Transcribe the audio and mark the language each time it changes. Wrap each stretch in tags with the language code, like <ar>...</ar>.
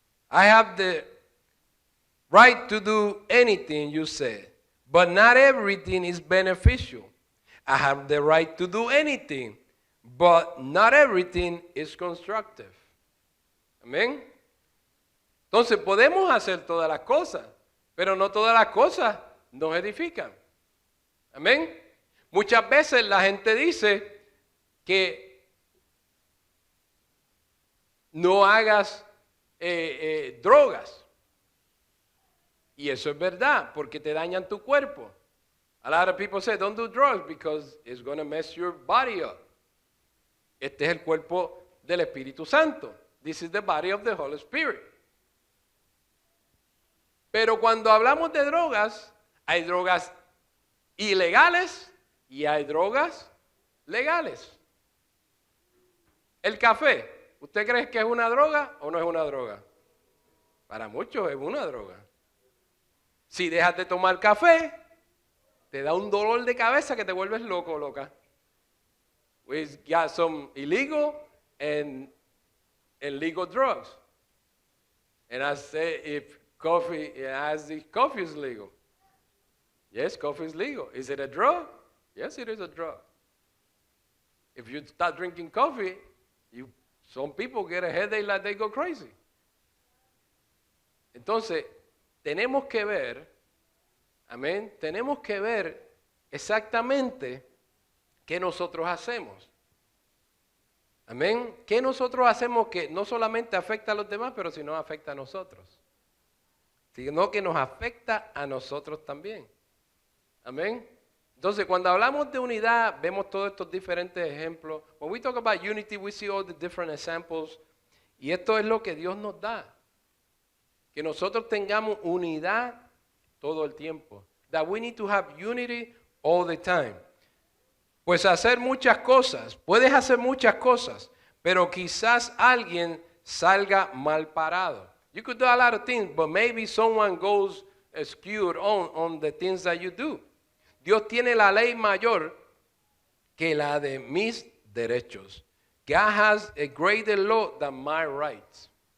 <en>I have the right to do anything, you said, but not everything is beneficial. I have the right to do anything, but not everything is constructive.</en> <es>Amén. Entonces podemos hacer todas las cosas, pero no todas las cosas nos edifican. Amén. Muchas veces la gente dice que no hagas drogas. Y eso es verdad, porque te dañan tu cuerpo.</es> <en>A lot of people say, don't do drugs because it's going to mess your body up.</en> <es>Este es el cuerpo del Espíritu Santo.</es> <en>This is the body of the Holy Spirit.</en> <es>Pero cuando hablamos de drogas, hay drogas ilegales y hay drogas legales. El café, ¿usted cree que es una droga o no es una droga? Para muchos es una droga. Si dejas de tomar café, te da un dolor de cabeza que te vuelves loco o loca.</es> <en>We got some illegal and legal drugs. And I say, if coffee is legal. Yes, coffee is legal. Is it a drug? Yes, it is a drug. If you start drinking coffee, some people get a headache like they go crazy.</en> <es>Entonces, tenemos que ver, amén, tenemos que ver exactamente qué nosotros hacemos. Amén. ¿Qué nosotros hacemos que no solamente afecta a los demás, pero sino afecta a nosotros? Sino que nos afecta a nosotros también. Amén. Entonces, cuando hablamos de unidad, vemos todos estos diferentes ejemplos.</es> <en>When we talk about unity, we see all the different examples.</en> <es>Y esto es lo que Dios nos da. Que nosotros tengamos unidad todo el tiempo.</es> <en>That we need to have unity all the time.</en> <es>Pues hacer muchas cosas, puedes hacer muchas cosas, pero quizás alguien salga mal parado.</es> <en>You could do a lot of things, but maybe someone goes skewed on the things that you do.</en> <es>Dios tiene la ley mayor que la de mis derechos.</es> <en>God has a greater law than my rights.</en>